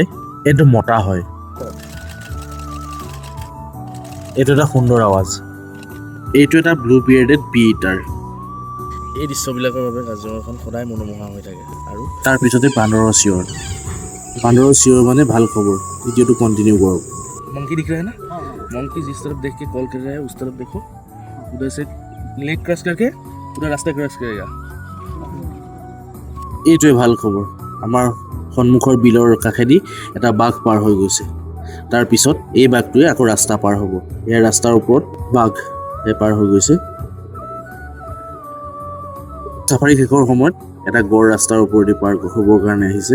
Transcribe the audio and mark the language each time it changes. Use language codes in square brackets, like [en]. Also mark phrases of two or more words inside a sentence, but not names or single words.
[as] এইটো মতা হয়। এইটো এটা সুন্দৰ আৱাজ। এইটো এটা [en] blue bearded bee eater. [as] এই দৃশ্যবিলাকৰ বাবে কাজিৰঙাখন সদায় মনোমোহা হৈ থাকে। আৰু তাৰপিছতে বান্দৰৰ চিঞৰ। বান্দৰৰ চিঞৰ মানে ভাল খবৰ। ভিডিঅ'টো কণ্টিনিউ কৰক। [hi] मंकी दिख रहा है ना, मंकी जिस तरफ देख के कॉल कर रहा है उस तरफ देखो, उधर से [en] lake cross [hi] करके पूरा रास्ता क्रॉस करेगा। [as] এইটোৱে ভাল খবৰ। আমাৰ সন্মুখৰ বিলৰ কাষেদি এটা বাঘ পাৰ হৈ গৈছে। তাৰপিছত এই বাঘটোৱে আকৌ ৰাস্তা পাৰ হ'ব। এই ৰাস্তাৰ ওপৰত বাঘ পাৰ হৈ গৈছে। চাফাৰী শেষৰ সময়ত এটা গড় ৰাস্তাৰ ওপৰেদি পাৰ হ'বৰ কাৰণে আহিছে।